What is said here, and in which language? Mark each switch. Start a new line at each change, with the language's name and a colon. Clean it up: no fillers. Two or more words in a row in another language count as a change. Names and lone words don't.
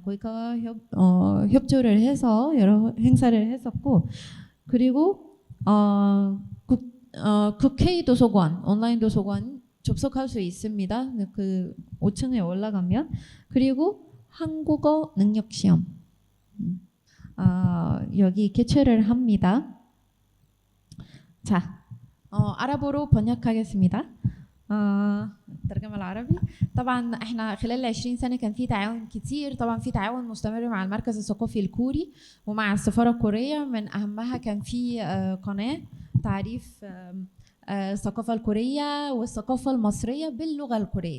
Korean: 코이카와 협조를 해서 여러 행사를 했었고, 그리고 국회 도서관, 온라인 도서관 접속할 수 있습니다. 그 5층에 올라가면. 그리고 한국어 능력 시험 여기 개최를 합니다. 자, 아랍어로 번역하겠습니다.
Arabic: الترجمة العربي. طبعا احنا خلال 20 سنة كان في تعاون كتير، طبعا في تعاون مستمر مع المركز الثقافي الكوري ومع السفارة الكورية. من أهمها كان في قناة تعريف الثقافة الكورية والثقافة المصرية باللغة الكورية.